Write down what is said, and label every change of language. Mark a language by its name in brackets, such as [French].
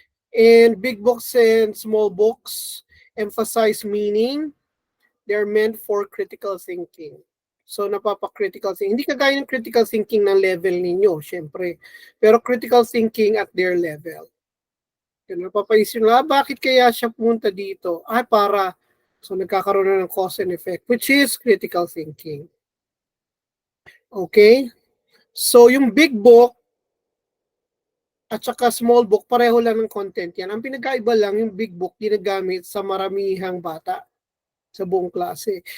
[English] And big books and small books emphasize meaning. They're meant for critical thinking. So, napapa-critical thinking. [Filipino] Hindi kagaya ng critical thinking ng level ninyo, syempre. Pero [English] critical thinking at their level. [Filipino] Napapaisip na, bakit kaya siya pumunta dito? Para, so nagkakaroon na ng cause and effect, [English] which is critical thinking. [Filipino] Okay? So, yung big book at saka small book, pareho lang ng content yan. Ang pinagkaiba lang, yung big book, ginagamit sa maramihang bata sa buong klase.